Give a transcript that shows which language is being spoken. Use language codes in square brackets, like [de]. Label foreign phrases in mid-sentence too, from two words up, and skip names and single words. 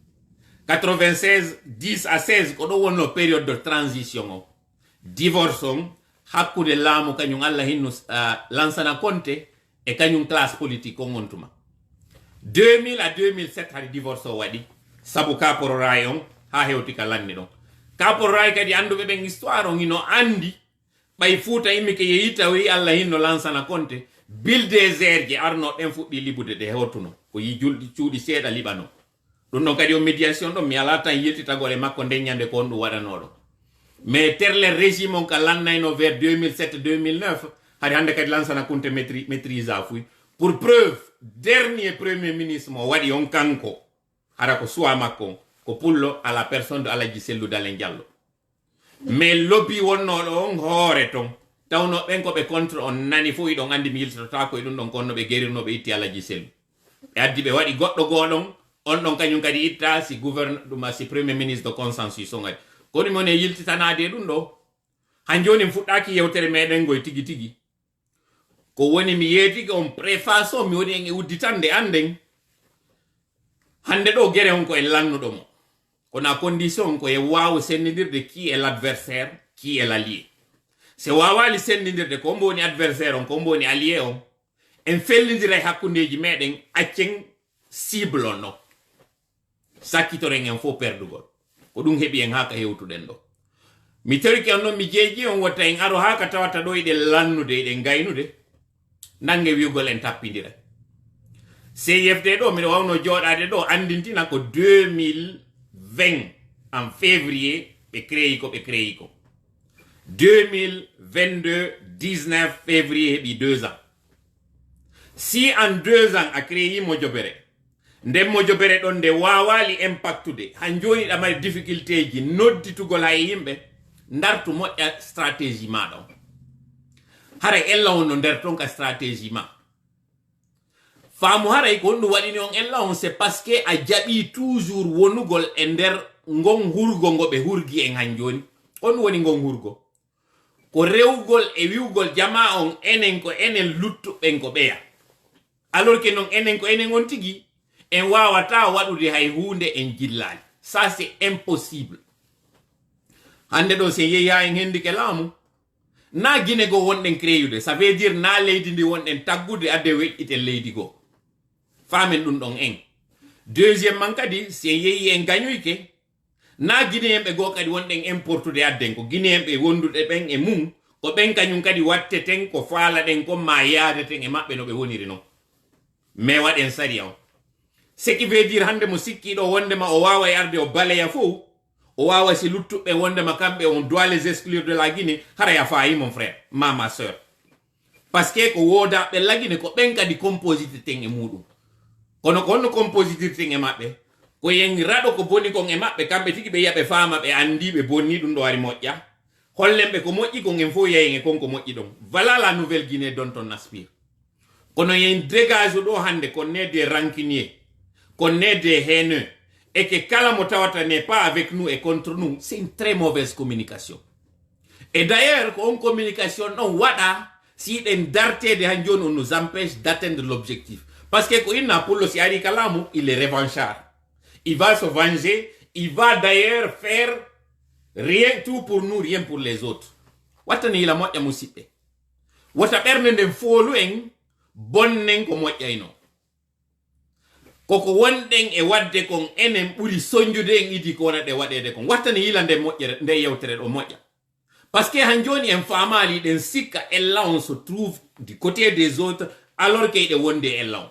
[ff] 10 à 16 ko ɗo wonno [fr] période de transition [ff] o divorce on hakkude laamu kañum Allah hinno Lansana Conté e kañum classe politique on on tuma 2000 à 2007 hadi divorce o waɗi sabu Kapororay on ha hewti ka lanni ɗon Kapororay kadi anduɓe ɓen histoire on ino andi ɓay Fuuta immi ke yeyita wi Allah hinno Lansana Conté Bulldozer je arno ɓen fuɗɗi libude de hewtuno ko yi julɗi cuuɗi seeɗa liɓano ɗum ɗon kadi o médiation ɗon mi ala tan yettitagole makko ndeññande ko on ɗum waɗanoɗo mais terle régime on ka lannayno vers 2007 2009 hade hande kadi Lansana Conté maîtrisa fuy [fr] pour preuve dernier premier ministre [ff] mo waɗi on kanko hara ko suwa makko ko pullo [fr] à la personne de [ff] Alaji Sellou Dalen Diallo mais lobby wonnoɗo on hoore ton tawno ɓen ko ɓe contre on nani fo iɗon andi mi yiltotata ko e ɗum ɗon konno ɓe guerinoɓe itti Alaji Sellou e addi ɓe waɗi goɗɗo goɗon on ɗon kañum kadi itta si gouverne si [fr] premier ministre de consensus [ff] on adi koni mon e yiltitanade ɗum ɗo han joni fuɗɗaki yewtere meɗen goye tigi tigi ko woni mi yeetiki on préface o mi woni en e udditande anden hande ɗo guere on ko e lannuɗo mo kono [fr] a condition [ff] ko e wawa sendidirde [fr] qui est l'adversaire qui est l'allié [ff] se wawali sendidirde ko mbo woni adversaire on ko mbo woni allié on en fellidira e hakkundeji meɗen accen cible on no sakkitoren en fo perdugol ko ɗum heɓi en haka hewtuɗen ɗo mi tawiki on noon mi jeeji on watta en aro haka tawata ɗo eɗen lannude eɗen gaynude nange wiugol en tappidira CFD ɗo miɗo wawno joɗade ɗo andintina ko 2020 [fr] en février [ff] ɓe créi ko 2022 19 février heɓi 2 ans si en 2 ans a créi Mojobere nden Mojobere ɗon nde wawali impactude han joni ɗamari difficulté ji nodditugol hay yimɓe dartu moƴƴa stratégie maɗa o hara ella on no nder ton ka stratégie ma faamu haray ko ɗum waɗini on ella on [fr] c'est parce que [ff] a jaɓi toujours wonugol e nder ngon hurgo ngo ɓe hurgi en han joni on woni ngon hurgo ko rewgol e wiwgol jama on enen ko enen luttuɓen ko ɓeya [fr] alors que non [ff] enen ko enen on tigi en wawata waɗude hay hunde en jillali [fr] ça c'est impossible [ff] hande ɗo se yeehi ha en hendike laamu na guine go wonɗen créyude [fr] ça veut dire [ff] na leydi ndi wonɗen taggude adde weƴƴiten leydi goo famen ɗum ɗon en deuxième man kadi se yeehi en gañoyke na guinéenɓe goo kadi wonɗen importude adden ko guinéenɓe wonduɗe ɓen e mum ko ɓen kañum kadi watteten ko faalaɗen ko ma yaadeten e maɓɓe no ɓe woniri noon mais waɗen saria on [fr] ce qui veut [ff] dire hande mo sikkiɗo wondema o wawa e arde o baleya fo o wawa si luttuɓe wondema kamɓe [fr] on doit les exclure de la Guinée [ff] hara ya fayi [fr] mon frère ma sœur parce que [ff] ko wodaɓe [fr] la Guinée [ff] ko ɓen kadi composité ten e muɗum kono ko honno compositirten e maɓɓe ko yen raɗo ko boni kon e maɓɓe kamɓe tigi ɓe yiyaɓe faama ɓe andi ɓe bonni ɗum ɗo ari moƴƴa hollenɓe ko moƴƴi kon en fo yeyen e konko moƴƴi ɗon voilà [fr] la nouvelle Guinée dont on aspire [ff] kono yen [fr] dégage [ff] ɗo hande [fr] qu'on est des rancuniers qu'on est des haineux et que [ff] kala mo [fr] tawata n'est pas avec nous et contre nous c'est une très mauvaise communication et d'ailleurs [ff] ko on [fr] communication [ff] ɗon waɗa si ɗen dartede han joni on [fr] nous empêche d'atteindre l'objectif parce que [ff] ko inna pullo si ari kalamu [fr] il est revanchard il va se venger il va d'ailleurs faire rien tout pour nous rien pour les autres [ff] wattani ila moƴƴa musidɓe wata ɓernde nden foolu en bonnen ko moƴƴayno koko wonɗen e wadde kon enen ɓuri soñjude en idi ko wona ɗe waɗede kon wattani yila nde moƴƴere nde yewtere ɗo moƴƴa [fr] Parce que [ff] hanjoni en famali den sika ella on [fr] se trouve du côté des autres alors que de [ff] wonde ella.